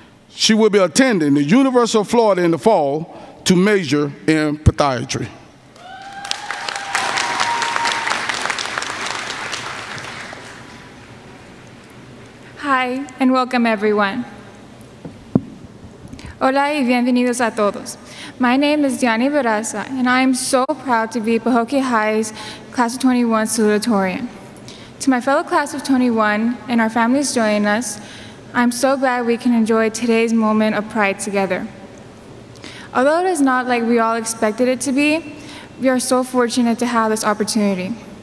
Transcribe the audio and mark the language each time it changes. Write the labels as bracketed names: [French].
[English] She will be attending the University of Florida in the fall to major in podiatry. Hi, and welcome everyone. [Spanish] Hola y bienvenidos a todos. [English] My name is Diana Baraza, and I am so proud to be Pahokee High's Class of 21 salutatorian. To my fellow class of 21 and our families joining us, I'm so glad we can enjoy today's moment of pride together. Although it is not like we all expected it to be, we are so fortunate to have this opportunity.